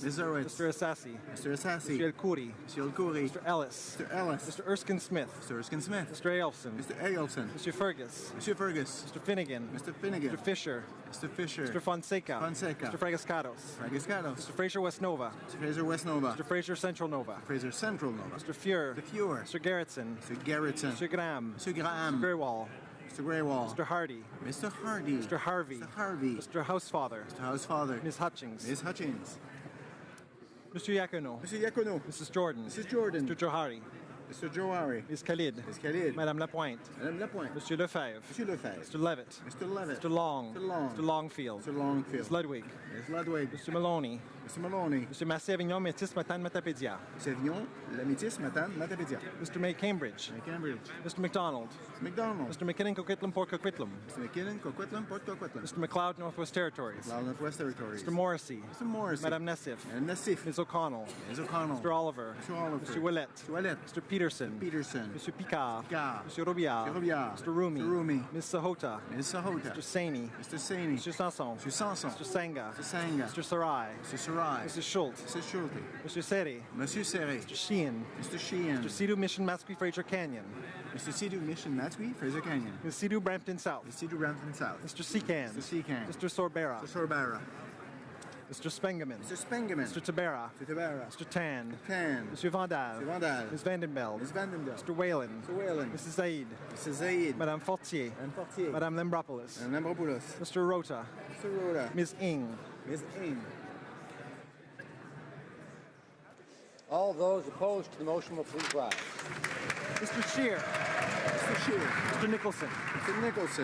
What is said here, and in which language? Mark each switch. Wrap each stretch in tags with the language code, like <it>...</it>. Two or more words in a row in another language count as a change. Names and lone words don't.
<en>Ms. Zerowitz. Mr. Assassi. Mr. Assassi. Mr. El Khoury. Mr. El Khoury. Mr. Ellis. Mr. Ellis. Mr. Erskine Smith. Mr. Erskine Smith. Mr. Aelson. Mr. Aelson. Mr. Fergus. Mr. Fergus. Mr. Finnegan. Mr. Finnegan. Mr. Fisher. Mr. Fisher. Mr. Fonseca. Fonseca. Mr. Fragascados. Fragascados. Mr. Fraser West Nova. Mr. Fraser West Nova. Mr. Fraser Central Nova. Fraser Central Nova. Mr. Fuhr. Mr. Fuhr. Mr. Gerritsen. Mr. Gerritsen. Mr. Graham. Mr. Graham. Mr. Greywall. Mr. Greywall. Mr. Hardy. Mr. Hardy. Mr. Harvey. Mr. Harvey. Mr. Housefather. Mr. Housefather. Ms. Hutchings. Ms. Hutchings. Mr. Yacono. Mr. Yacono. Mrs. Jordan. Mrs. Jordan. Mr. Johari. Mr. Johari. Ms. Khalid. Ms. Khalid. Madame Lapointe. Madame Lapointe. Monsieur Lefebvre. Monsieur Lefebvre. Mr. Levitt. Mr. Levitt. Mr. Long. Mr. Long. Mr. Longfield. Mr. Longfield. Ms. Ludwig. Ms. Ludwig. Mr. Maloney. Mr. Maloney. Mr. Massé-Avignon, Métis, Matane, Matapédia. Savion, La Métis, Matane, Matapédia. Mr. May Cambridge. May Cambridge. Mr. McDonald. Mr. McDonald. Mr. McKinnon, Coquitlam, Port Coquitlam. Mr. McKinnon, Coquitlam, Port Coquitlam. Mr. McLeod, Northwest Territories. McLeod, Northwest Territories. Mr. Morrissey. Mr. Morrissey. Madame Nassif. Madame Nassif. Ms. O'Connell. Ms. O'Connell. Mr. Oliver. Mr. Oliver. Mr. Willett. Mr. Willett. Mr. Peterson. Mr. Peterson. Mr. Picard. Picard. Mr. Robillard. Mr. Robillard. Mr. Rumi. Mr. Rumi. Ms. Sahota. Ms. Sahota. Mr. Saini. Mr. Saini. Mr. Sanson. Mr. Sanson. Mr. Sanga. Mr. Sanga. Mr. Sarai. Mr. Sarai. Mr. Schultz. Mr. Schulte. Mr. Seri. Monsieur Serre. Mr. Sheehan. Mr. Sheehan. Mr. Sidhu Mission Masque Fraser Canyon. Mr. Sidhu Mission Matsui, Fraser Canyon. Ms. Sidhu Brampton South. Mr. Sidhu Brampton South. Mr. Secan. Mr. Secan. Mr. Sorbera. Mr. Sorbara. Mr. Spengeman. Mr. Spengeman. Mr. Tabera. Mr. Tabara. Mr. Tan. Tan. Mr. Vandal. Mr. Vandal. Ms. Vandenbeld. Ms. Vandenbeld. Mr. Whalen. Mr. Whalen. Mrs. Zaid. Mrs. Zaid. Madame Fortier. Madame Fortier. Madame Lembropoulos. Madame Lambropoulos. Mr. Rota. Mr. Rhoda. Ms. Ing. Ms. Ing. All those opposed to the motion will please rise. Mr. Scheer. Mr. Scheer. Mr. Nicholson. Mr. Nicholson.</en>